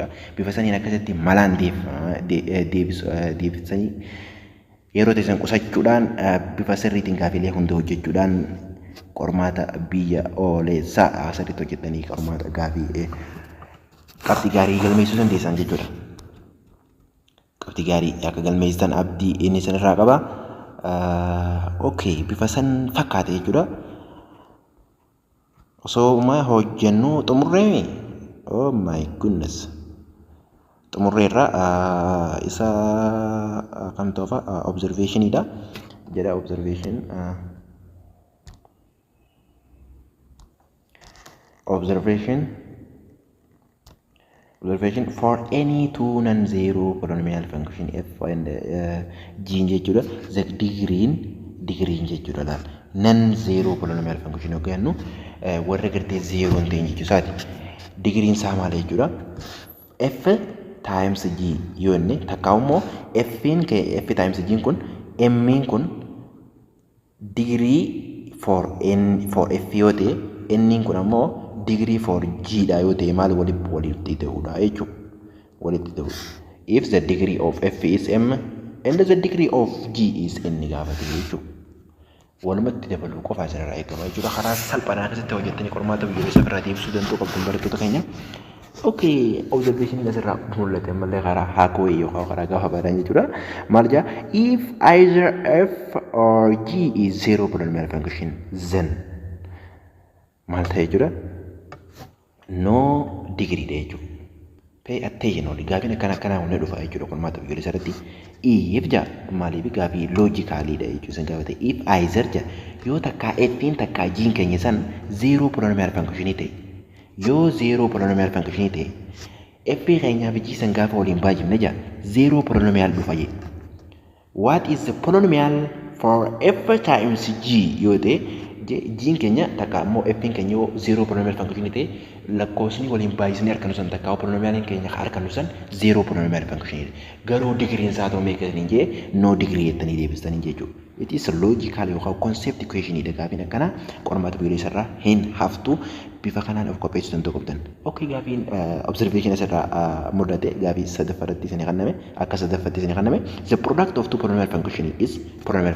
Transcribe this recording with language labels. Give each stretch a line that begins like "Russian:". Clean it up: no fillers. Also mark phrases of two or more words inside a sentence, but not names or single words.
Oromo: Bifa saniin akkasitti malaan deebisanii yeroo teessan qusachuudhaan bifa sirriitiin gaafiilee hunda hojjechuudhaan qormaata biyya ooleessaa asirratti hojjetanii qormaata gaafii qabxii gaarii galmeessuu dandeessan jechuudha. Qabxii gaarii akka galmeessitan abdii inni sanirraa qaba. Okay, bifa san fakkaate jechuudha. Osoo hojjennu xumurree
English: oh my goodness.
Oromo: Xumurreerra isa kam ta'uufa observationidha jedha
English: observation for any two non-zero polynomial function f and g
Oromo: jechuudha.
English: The degree
Oromo: jechuudha laal
English: non-zero polynomial function
Oromo: yookaan warra gartee zero hin ta'in jechuusaati. Digriin isaa maal jechuudha?
English: F times g
Oromo: yoo inni takka immoo
English: f times g
Oromo: kun m kun
English: degree for f
Oromo: yoo ta'e n kun ammoo
English: degree for g
Oromo: dha yoo ta'e maal walitti ta'uudha jechuudha. Walitti ta'u.
English: If the degree of f is m and the degree of g is n
Oromo: gaafate jechuudha. Walumatti dabaluu qofa asirraa eegama jechuudha. Karaa salphaadhaan akkasitti hojjettanii qormaata biyyoolessaa irraa deebisuu danda'u qabdu barattoota keenya. Okay, observation asirraa mul'ate malee karaa haakoo yookaan karaa gaafa baadhaan jechuudha. Maal jaa?
English: If either f or g is zero polynomial function, then
Oromo: maal ta'e jechuudha?
English: No degree
Oromo: dha jechuudha.
English: Pay attention only.
Oromo: Gaafiin akkanaa hundi dhufa jechuudha qormaata biyyoolessaa irratti. If jaa maaliif gaafii loojikaalii dha jechuudha. Gaafate if either jaa yoo takkaa f'n takkaa g'n keenya san
English: zero polynomial function
Oromo: ta'e. Yoo
English: zero polynomial function
Oromo: ta'e f keenyaaf g san gaafa waliin baay'ifne jaa
English: zero polynomial
Oromo: dhufa jedhe.
English: What is the polynomial for f times g
Oromo: yoo ta'e g'n keenya takka immoo f keenya yoo
English: zero polynomial function
Oromo: ta'e lakkoofsni waliin baay'isnee harka nusan takka polynomial keenya harka nusan
English: zero polynomial function
Oromo: garuu digriin isaa ta'uu meeqatiin jee
English: no degree
Oromo: jettanii deebistanii jechuudha.
English: It is logical
Oromo: yookaan
English: concept equation
Oromo: dha gaafiin akkana qormaata biyyoolessaa irraa hin haftu bifa kanaan of qopheessuu danda'u qabdan. Okay, gaafiin observation asirraa mul'ate gaafii sadaffaatti isinii kenname akka sadaffaatti isinii kenname
English: the product of two polynomial function is polynomial